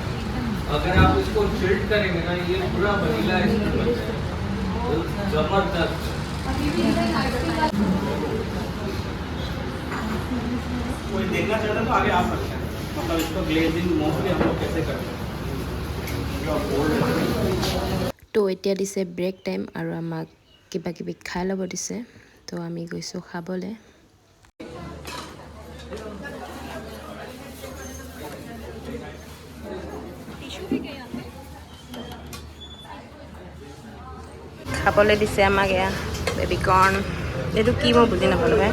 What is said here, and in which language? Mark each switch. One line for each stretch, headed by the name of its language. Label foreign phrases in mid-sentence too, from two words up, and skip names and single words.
Hindi: अगर आप इसको चिल्ड करेंगे ना, ये पूरा
English: vanilla ice cream
Hindi: बन जाएगा, जबरदस्त। कोई देखना चाहता तो आगे आ सकता है, मतलब इसको
English: glazing mostly
Hindi: हम लोग कैसे करते हैं।
Assamese: তো এতিয়া দিছে
English: break time
Assamese: আৰু আমাক কিবা কিবি খাই ল'ব দিছে, তো আমি গৈছোঁ খাবলৈ। খাবলৈ দিছে আমাক এয়া বেবিকৰ্ণ, এইটো কি মই বুজি নাপালোঁ ভাই।